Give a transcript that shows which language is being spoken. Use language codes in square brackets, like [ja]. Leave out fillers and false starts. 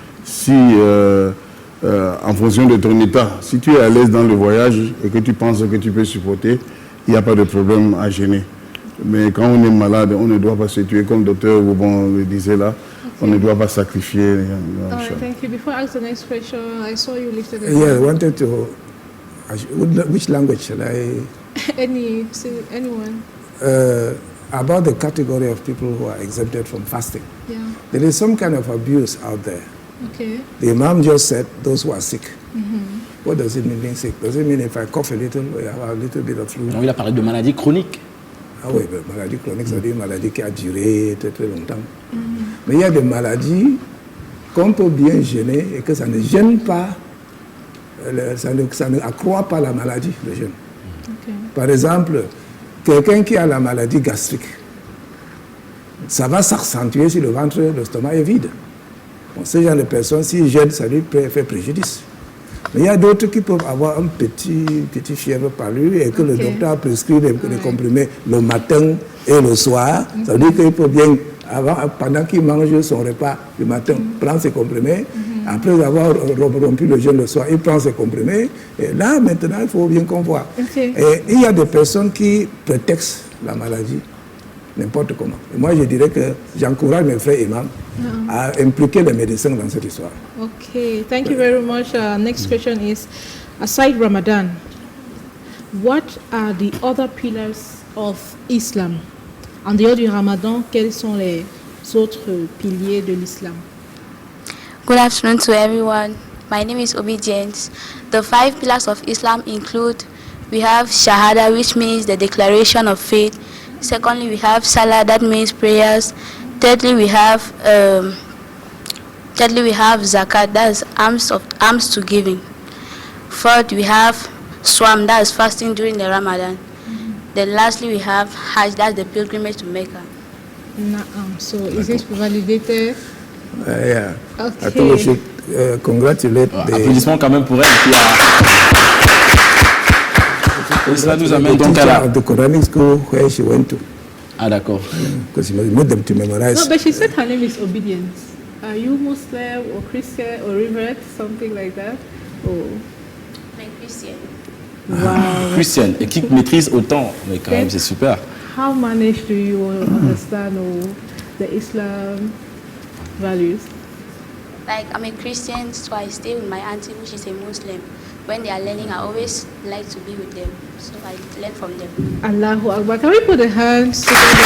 [fr] Si, en fonction de ton état, si tu es à l'aise dans le voyage et que tu penses que tu peux supporter, il n'y a pas de problème à gêner. Mais quand on est malade, on ne doit pas se tuer, comme le docteur Boubon le disait là, on ne doit pas sacrifier. [en] All right, thank you. Before I ask the next question, I saw you lifted a Yeah, I wanted to. Which language shall I? Anyone. About the category of people who are exempted from fasting. Yeah. There is some kind of abuse out there. Okay. The Imam just said those who are sick. Mm-hmm. What does it mean being sick? Does it mean if I cough a little, I have a little bit of flu? [fr] Non, il a parlé de maladie chronique. Ah oui, mais maladie chronique, ça veut dire une maladie qui a duré très très longtemps. Mais il y a des maladies qu'on peut bien gêner et que ça ne gêne pas, ça ne accroît pas la maladie, le jeûne. [en] Okay. [fr] Par exemple, quelqu'un qui a la maladie gastrique, ça va s'accentuer si le ventre, l'estomac est vide. Bon, ce genre de personnes, s'ils gênent, ça lui fait préjudice. Mais il y a d'autres qui peuvent avoir un petit fièvre par lui et que le docteur a prescrit des comprimés le matin et le soir. Ça veut dire qu'il peut bien, pendant qu'il mange son repas du matin, prendre ses comprimés. Après avoir rompu le jeûne le soir, il prend ses comprimés. Et là, maintenant, il faut bien qu'on voit. [en] Okay. [fr] Et il y a des personnes qui prétextent la maladie n'importe comment. Et moi, je dirais que j'encourage mes frères imams à impliquer les médecins dans cette histoire. [en] Okay, thank you very much. Next question is, aside Ramadan, what are the other pillars of Islam? [fr] En dehors du Ramadan, quels sont les autres piliers de l'islam? [en] Good afternoon to everyone. My name is Obedience. The 5 pillars of Islam include, we have Shahada, which means the declaration of faith. Secondly, we have Salah, that means prayers. Thirdly, we have Zakat, that is alms to giving. Fourth, we have Swam, that is fasting during the Ramadan. Then lastly, we have Hajj, that's the pilgrimage to Mecca. So is this validated? Yeah. Okay. I think we should congratulate [fr] Applaudissements quand même pour elle qui a... Et cela nous amène donc à la... [en] the Quranic school where she went to. [fr] Ah d'accord. [en] Because she made them to memorize. No, but she said her name is Obedience. Are you Muslim or Christian or revert, something like that? Or... Like Christian. Wow. [fr] Christian, et qui maîtrise autant, mais quand même c'est super. [en] How managed do you understand the Islam values? Like, I'm a Christian, so I stay with my auntie, which is a Muslim. When they are learning, I always like to be with them, so I learn from them. [ar] Allahu Akbar. [en] Can we put the hands together?